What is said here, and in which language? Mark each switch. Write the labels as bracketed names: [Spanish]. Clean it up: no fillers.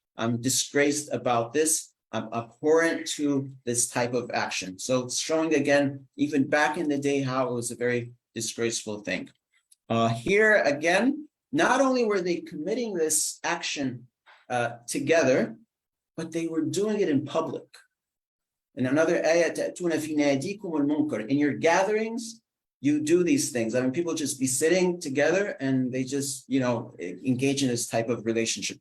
[English] I'm disgraced about this. I'm abhorrent to this type of action. So it's showing again, even back in the day, how it was a very disgraceful thing. Here again, not only were they committing this action together, but they were doing it in public. In another ayah, [Arabic] تَأْتُونَ فِي نَادِيكُمُ الْمُنْكَرِ. [English] In your gatherings, you do these things. I mean, people just be sitting together and they just, engage in this type of relationship.